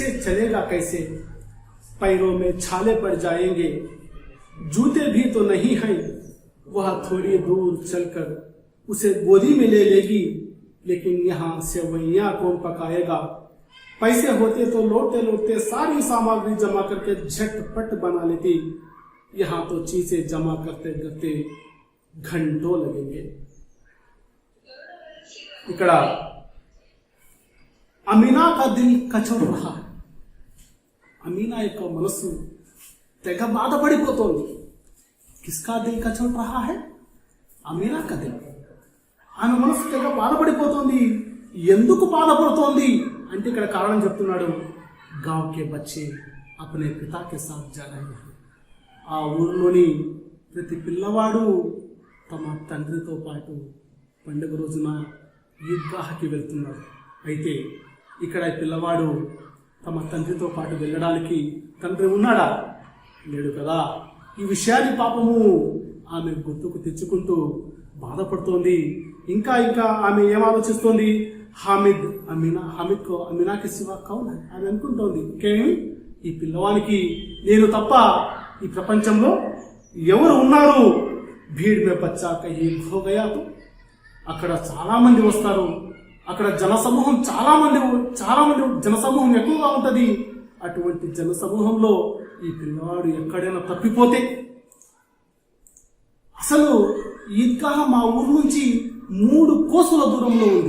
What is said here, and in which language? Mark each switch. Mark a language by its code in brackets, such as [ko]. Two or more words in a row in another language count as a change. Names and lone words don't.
[hi] चलेगा, कैसे पैरों में छाले पड़ जाएंगे, जूते भी तो नहीं हैं, वह थोड़ी दूर चलकर उसे गोदी में ले लेगी, लेकिन यहाँ सेवैयां कौन पकाएगा, पैसे होते तो लौटते लौटते सारी सामग्री जमा करके झटपट बना लेती, यहाँ तो चीजें जमा करते करते घंटों लगेंगे. [te] ఇక్కడ [hi] अमीना का दिल कचोट रहा, [te] అమీనా యొక్క మనసు తెగ బాధపడిపోతోంది. [hi] किसका दिल कचोट रहा है, अमीना का दिल. [te] ఆమె మనసు తెగ బాధపడిపోతోంది. ఎందుకు బాధపడుతోంది అంటే ఇక్కడ కారణం చెప్తున్నాడు, [hi] गाँव के बच्चे अपने पिता के साथ जा रहे हैं. [te] ఆ ఊరిలోని ప్రతి పిల్లవాడు తమ తండ్రితో పాటు పండుగ రోజున ఈద్గాహకి వెళ్తున్నాడు. అయితే ఇక్కడ పిల్లవాడు తమ తండ్రితో పాటు వెళ్ళడానికి తండ్రి ఉన్నాడా? లేడు కదా. ఈ విషయాన్ని పాపము ఆమె గుర్తుకు తెచ్చుకుంటూ బాధపడుతోంది. ఇంకా ఆమె ఏం ఆలోచిస్తోంది, [hi] हामिद हामिद अमीना के सिवा कौन, [te] ఆమె అనుకుంటోంది, ఇంకేమి ఈ పిల్లవానికి నేను తప్ప ఈ ప్రపంచంలో ఎవరు ఉన్నారు. [hi] भीड़ में बच्चा कहीं खो गया तो, [te] అక్కడ చాలా మంది వస్తారు, అక్కడ జనసమూహం చాలా మంది జనసమూహం ఎక్కువగా ఉంటది. అటువంటి జనసమూహంలో ఈ పిల్లవాడు ఎక్కడైనా తప్పిపోతే, అసలు ఈద్గాహ్ మా ఊరు నుంచి 3 కోసుల దూరంలో ఉంది.